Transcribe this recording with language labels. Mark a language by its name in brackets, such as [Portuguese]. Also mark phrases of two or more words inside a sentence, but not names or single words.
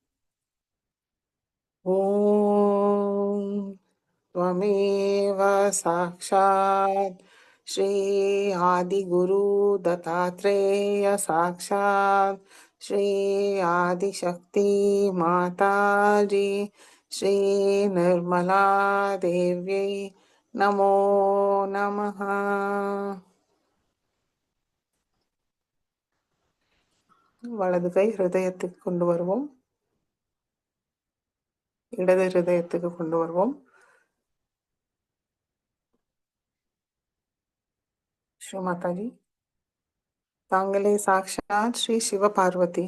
[Sanskrit] ஓம் त्वमेव साक्षात् श्री आदिगुरु दत्तात्रेय साक्षात् श्री आदिशक्ति माताजी श्री निर्मला देव्यै नमो नमः. [Tamil] வலது கை ஹிருதயத்துக்கு கொண்டு வருவோம். இடது ஹிருதயத்துக்கு கொண்டு வருவோம். ஸ்ரீ மாதாஜி, தாங்களே சாக்ஷாத் ஸ்ரீ சிவ பார்வதி.